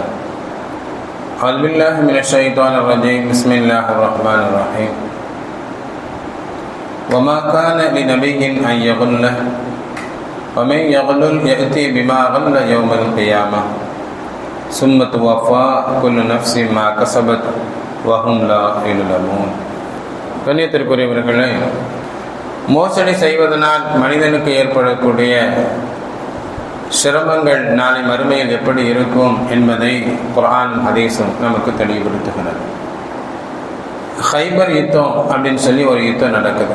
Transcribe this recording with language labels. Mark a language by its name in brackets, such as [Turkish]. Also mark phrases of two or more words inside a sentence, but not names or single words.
[Arabic] أعوذ بالله من الشيطان الرجيم بسم الله الرحمن الرحيم. وما كان لنبي أن يغل ومن يغل يأتي بما غل يوم القيامة ثم توفى كل نفس ما كسبت وهم لا يظلمون. [Tamil] கண்ணியத்திற்குரியவர்களே, மோசடி செய்வதனால் மனிதனுக்கு ஏற்படக்கூடிய சிரமங்கள் நாளை மறுமையில் எப்படி இருக்கும் என்பதை குர்ஆன் ஹதீஸும் நமக்கு தெளிவுபடுத்துகிறது. ஹைபர் யுத்தம் அப்படின்னு சொல்லி ஒரு யுத்தம் நடக்குது.